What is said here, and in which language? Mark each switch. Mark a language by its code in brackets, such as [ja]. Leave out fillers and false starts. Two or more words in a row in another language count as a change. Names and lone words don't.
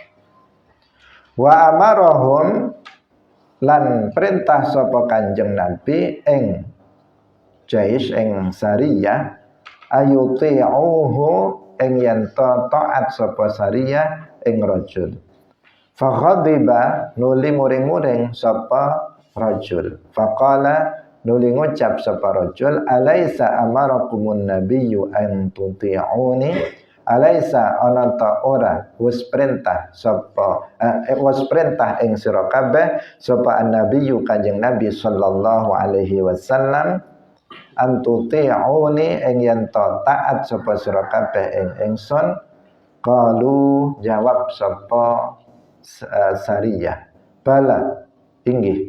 [ar] وأمرهم [jv] lan perintah sapa kanjeng Nabi ing jais ing sariyah ayuti'uhu ing yen taat sapa sariyah ing rajul. [ar] فغضب [jv] nuli muring-muring sapa rajul. Faqala nuli ngucap sapa rajul, [ar] أليس أمركم النبي أن تطيعوني، أليس [jv] ana ta ora wis perintah sapa wis perintah ing sira kabeh sapa annabiyyu kanjeng nabi [ar] صلى الله عليه وسلم أن تطيعوني [jv] ing yen taat sapa sira kabeh ing ingsun. Qalu jawab sapa sariyah, bala inggih.